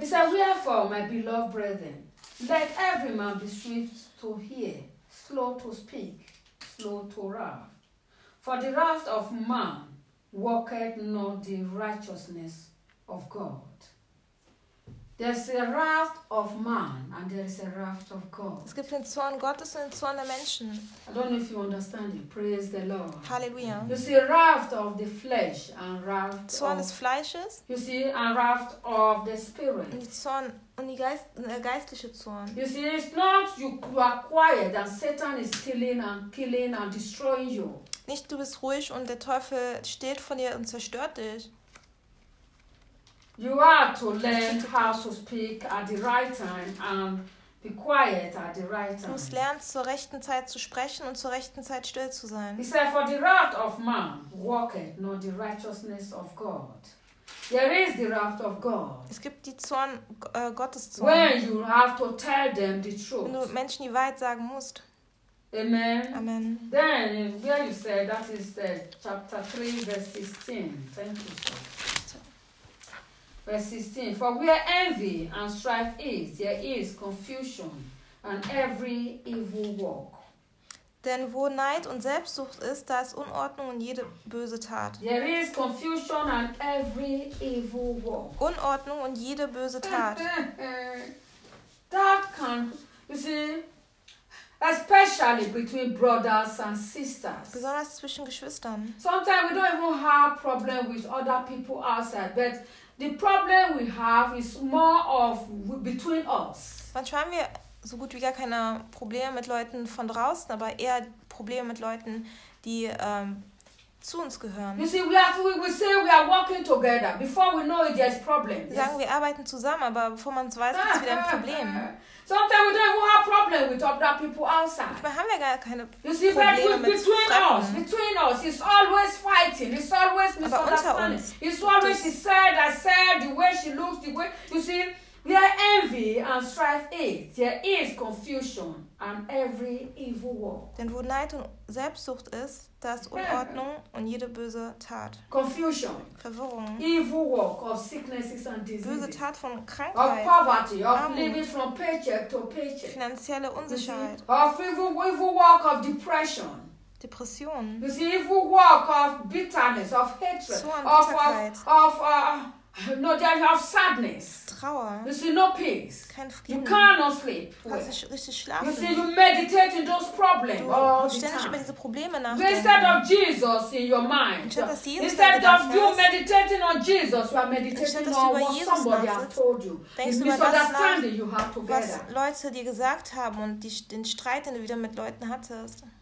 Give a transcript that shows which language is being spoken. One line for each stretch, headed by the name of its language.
English: He said, wherefore, my beloved brethren, let every man be swift to hear, slow to speak, slow to wrath. For the wrath of man worketh not the righteousness of God. There's a wrath of man and there is a wrath of God.
German: Es gibt den Zorn Gottes und den Zorn der Menschen.
English: I don't know if you understand it. Praise the Lord.
German: Halleluja.
English: You see wrath of the flesh and wrath of
German: Zorn des Fleisches.
English: You see and wrath of the spirit.
German: Und Zorn und die geistliche Zorn.
English: You see, it's not you are quiet and Satan is stealing and killing and destroying you.
German: Nicht du bist ruhig und der Teufel steht von dir und zerstört dich.
English: You are to learn how to speak at the right time and be quiet at the right time.
German: Du musst lernen, zur rechten Zeit zu sprechen und zur rechten Zeit still zu sein.
English: He said, for the wrath of man walketh not the righteousness of God. There is the wrath of God.
German: Es gibt die Zorn, Gottes Zorn.
English: When you have to tell them the truth.
German: Wenn du Menschen die Wahrheit sagen musst. Amen. Amen.
English: Then, where you say, that is chapter 3, verse 16. Thank you, sir. Verse 16, for where envy and strife is, there is confusion and every evil work.
German: Denn wo Neid und Selbstsucht ist, da ist Unordnung und jede böse Tat.
English: There is confusion and every evil work.
German: Unordnung und jede böse Tat.
English: That can, you see, especially between brothers and sisters.
German: Besonders zwischen Geschwistern.
English: Sometimes we don't even have problem with other people outside, but the problem we have is more of between us.
German: Manchmal haben wir so gut wie gar keine Probleme mit Leuten von draußen, aber eher Probleme mit Leuten, die zu uns gehören.
English: You see, we say we are working together. Before we know it, there's problem. Yes?
German: Sagen wir arbeiten zusammen, aber bevor man es weiß, gibt's wieder ein Problem.
English: Sometimes we don't even have problem with other people outside.
German: Manchmal haben wir gar keine
English: you see,
German: Probleme
English: but between
German: Fremden.
English: Us, between us, it's always fighting, it's always misunderstanding. It's always she said, I said, the way she looks, the way you see, where envy and strife is, there is confusion and every evil work.
German: Denn wo Neid und Selbstsucht ist, da ist Unordnung und jede böse Tat.
English: Confusion.
German: Verwirrung.
English: Evil work of sicknesses and diseases.
German: Böse Tat von Krankheit.
English: Of poverty, of living from paycheck to paycheck.
German: Finanzielle Unsicherheit.
English: Of evil work of depression.
German: Depression.
English: You see, evil work of bitterness, of hatred,
German: so an Bitterkeit.
English: No, there you have sadness.
German: Trauer.
English: You see, no peace.
German: Kein Frieden.
English: You cannot sleep. You see, you meditate in those problems
German: du
English: all the time.
German: Über diese Probleme nach.
English: Instead of Jesus in your mind, instead of you meditating on Jesus, you are meditating on what Jesus somebody has told you. The misunderstanding you have together.
German: Was Leute dir gesagt haben und die, den Streit, den du wieder mit Leuten hattest.